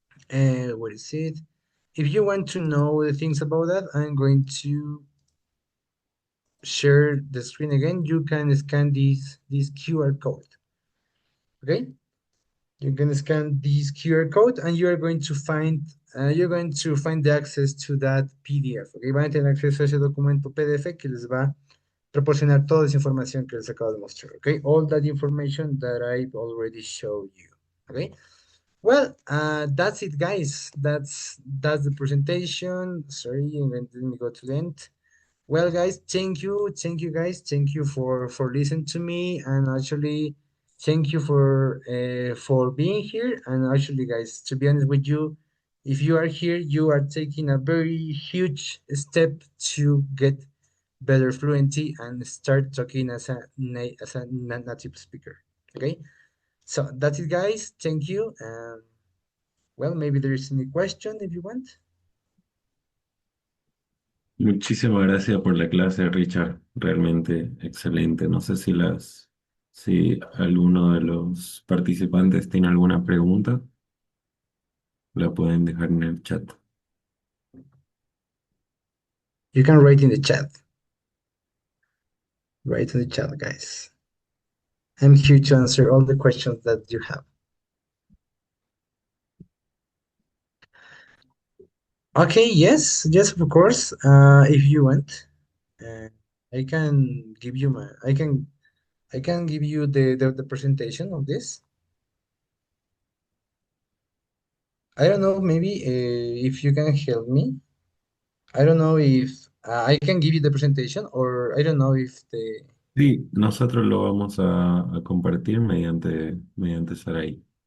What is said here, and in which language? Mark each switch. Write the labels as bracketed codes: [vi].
[en] What is it? If you want to know the things about that, I'm going to share the screen again. You can scan this QR code. Okay, you can scan this QR code, and you're going to find the access to that PDF. [es] Okay, van a tener acceso a ese documento PDF que les va a proporcionar toda esa información que les acabo de mostrar. [en] Okay, all that information that I've already showed you. Okay. Well, that's it, guys. That's the presentation. Sorry, let me go to the end. Well, guys, thank you, guys, thank you for listening to me, and actually, thank you for being here. And actually, guys, to be honest with you, if you are here, you are taking a very huge step to get better fluency and start talking as a native speaker. Okay, so that's it, guys. Thank you. Well, maybe there is any question if you want. [es] Muchísimas gracias por la clase, Richard. Realmente excelente. No sé si alguno de los participantes tiene alguna pregunta, la pueden dejar en el chat. [en] You can write in the chat. Write in the chat, guys. I'm here to answer all the questions that you have. Okay, yes, yes, of course. If you want, uh, I can give you I can give you the presentation of this. I don't know, maybe if you can help me. I don't know if I can give you the presentation or I don't know if the. [es] Sí, nosotros lo vamos a compartir mediante Sarai.